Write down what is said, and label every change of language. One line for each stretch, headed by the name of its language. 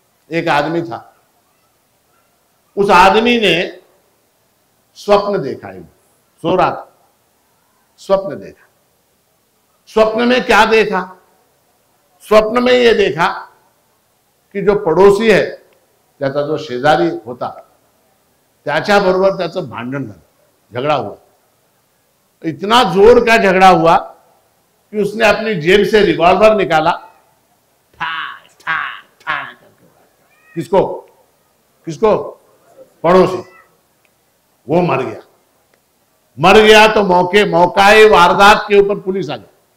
Hindi: एक आदमी था, उस आदमी ने स्वप्न देखा, सो रहा था, स्वप्न देखा। स्वप्न में क्या देखा? स्वप्न में यह देखा कि जो पड़ोसी है
Marathi: त्याचा जो शेजारी होता त्याच्याबरोबर त्याचं भांडण झालं,
Hindi: झगड़ा हुआ। इतना जोर का झगड़ा हुआ कि उसने अपनी जेब से रिवॉल्वर निकाला, ठा ठा ठा करके। किसको किसको? पड़ोसी। वो मर गया। मर गया तो मौकाए वारदात के ऊपर पुलिस आ गई।